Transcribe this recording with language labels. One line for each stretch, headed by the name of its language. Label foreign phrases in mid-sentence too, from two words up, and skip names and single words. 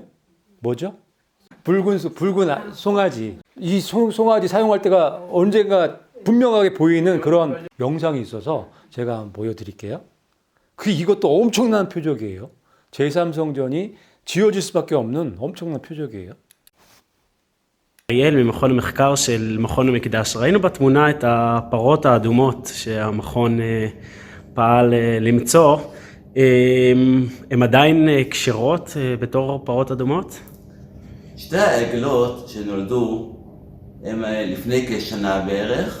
Korean: 뭐죠? 붉은 송아지. 이 송아지 사용할 때가 언젠가 분명하게 보이는 그런 영상이 있어서 제가 한번 보여드릴게요. 이것도 엄청난 표적이에요. 제3성전이 지어질 수밖에 없는 엄청난 표적이에요.
Hebrew: אריאל ממכון המחקר של מכון המקדש. ראינו בתמונה את הפרות האדומות שהמכון פעל למצוא. הן עדיין כשרות בתור פרות אדומות? שתי העגלות שנולדו הם לפני כשנה בערך.